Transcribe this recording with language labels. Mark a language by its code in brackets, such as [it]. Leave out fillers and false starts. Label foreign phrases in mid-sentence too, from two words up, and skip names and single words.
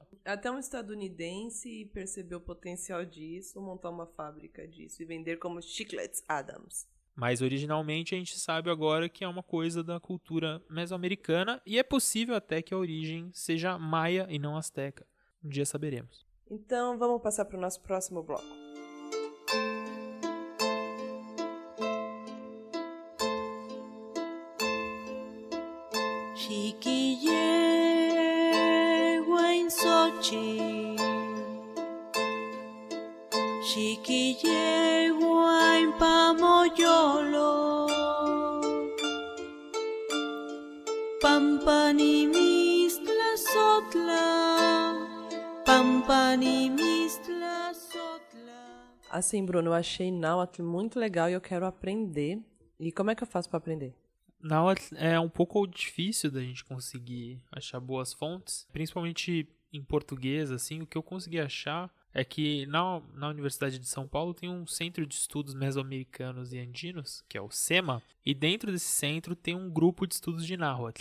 [pt] Até um estadunidense percebeu o potencial disso, montar uma fábrica disso e vender como Chiclets Adams. Mas originalmente a gente sabe agora que é uma coisa da cultura mesoamericana e é possível até que a origem seja maia e não asteca. Um dia saberemos. Então vamos passar para o nosso próximo bloco. [nah] Chiquillegua en Sochi, chiquillegua en Pamoyolo, Pampanimistla Sotla, Pampanimistla Sotla. [pt] Assim, Bruno, eu achei náhuatl muito legal e eu quero aprender. E como é que eu faço para aprender? Náhuatl é um pouco difícil da gente conseguir achar boas fontes, principalmente em português, assim. O que eu consegui achar é que na Universidade de São Paulo tem um Centro de Estudos Mesoamericanos e Andinos, que é o CEMA, e dentro desse centro tem um grupo de estudos de náhuatl.